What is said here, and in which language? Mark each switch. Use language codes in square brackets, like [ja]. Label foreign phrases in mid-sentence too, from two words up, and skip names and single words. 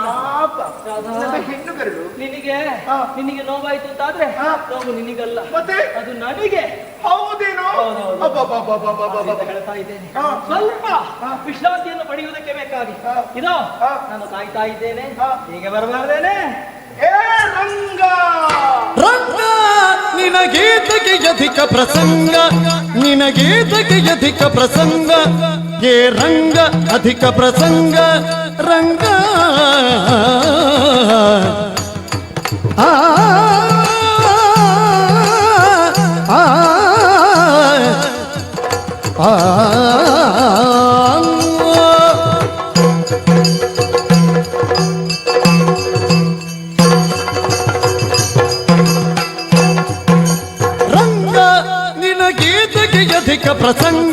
[kn] ರಾಧಾ, ಹೆಣ್ಣುಗರಳು ನಿನಗೆ ನೋವಾಯ್ತು ಅಂತಾದ್ರೆ ನೋವು ನಿನಗಲ್ಲ, ಮತ್ತೆ ಅದು ನನಗೆ. ಹೌದೇನೋ? ಅಂತ ಹೇಳ್ತಾ ಇದ್ದೇನೆ. ಸ್ವಲ್ಪ ವಿಶ್ರಾಂತಿಯನ್ನು ಪಡೆಯುವುದಕ್ಕೆ ಬೇಕಾಗಿ ಇದೋ ನಾನು ಕಾಯ್ತಾ ಇದ್ದೇನೆ. ಹೀಗೆ ಬರಬಾರ್ದೇನೆ? ಏ ರಂಗ, ರಂಗ ನಿನಗೇತಕ್ಕೆ ಅಧಿಕ ಪ್ರಸಂಗ, ನಿನಗೇತಕ್ಕೆ ಅಧಿಕ ಪ್ರಸಂಗ, ಏ ರಂಗ ಅಧಿಕ ಪ್ರಸಂಗ ರಂಗ. ಆ ಆ ಆ ಅಧಿಕ ಪ್ರಸಂಗ,